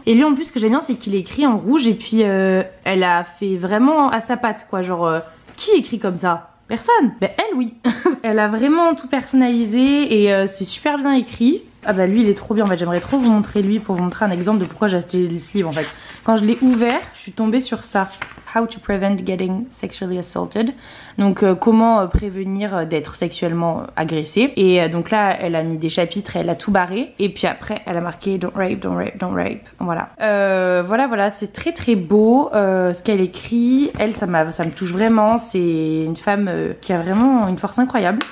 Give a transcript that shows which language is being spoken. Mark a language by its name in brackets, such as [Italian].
[French] Et lui en plus ce que j'aime bien c'est qu'il écrit en rouge. Et puis elle a fait vraiment à sa patte quoi. Genre qui écrit comme ça? Personne. Ben elle oui. Elle a vraiment tout personnalisé et c'est super bien écrit. Ah bah lui il est trop bien en fait, j'aimerais trop vous montrer lui pour vous montrer un exemple de pourquoi j'ai acheté ce livre en fait. Quand je l'ai ouvert, je suis tombée sur ça. [English] How to prevent getting sexually assaulted. [French] Donc comment prévenir d'être sexuellement agressé. Et donc là elle a mis des chapitres et elle a tout barré. Et puis après elle a marqué [English] don't rape, don't rape, don't rape. [French] Voilà. Voilà, c'est très très beau ce qu'elle écrit. Elle ça me touche vraiment. C'est une femme qui a vraiment une force incroyable.